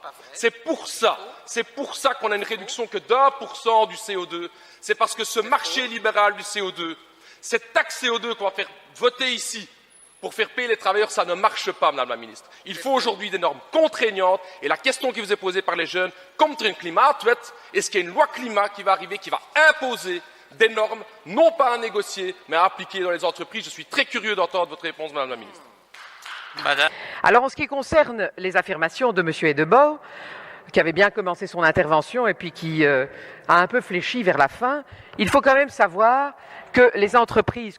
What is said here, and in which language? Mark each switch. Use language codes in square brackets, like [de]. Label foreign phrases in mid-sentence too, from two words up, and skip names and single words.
[fr] C'est pour ça qu'on a une réduction que d'1% du CO2. C'est parce que ce marché libéral du CO2, cette taxe CO2 qu'on va faire voter ici pour faire payer les travailleurs, ça ne marche pas, Madame la Ministre. Il faut aujourd'hui des normes contraignantes et la question qui vous est posée par les jeunes, [nl] komt er een klimaatwet? [fr] Est-ce qu'il y a une loi climat qui va arriver, qui va imposer des normes, non pas à négocier, mais à appliquer dans les entreprises? Je suis très curieux d'entendre votre réponse, Madame la Ministre. Alors, en ce qui concerne les affirmations de M. Edebaut, qui avait bien commencé son intervention et puis qui a un peu fléchi vers la fin, il faut quand même savoir que les entreprises que